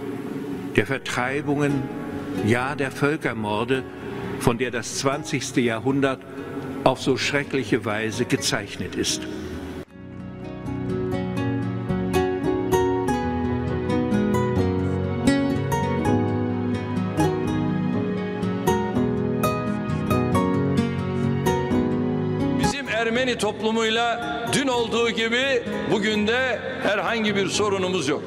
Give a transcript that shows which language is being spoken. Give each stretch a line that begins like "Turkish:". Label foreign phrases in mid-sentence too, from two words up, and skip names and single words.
German: der Vertreibungen, ja der Völkermorde, von der das 20. Jahrhundert auf so schreckliche Weise gezeichnet ist.
Turkish: Ermeni toplumuyla dün olduğu gibi bugün de herhangi bir sorunumuz yok.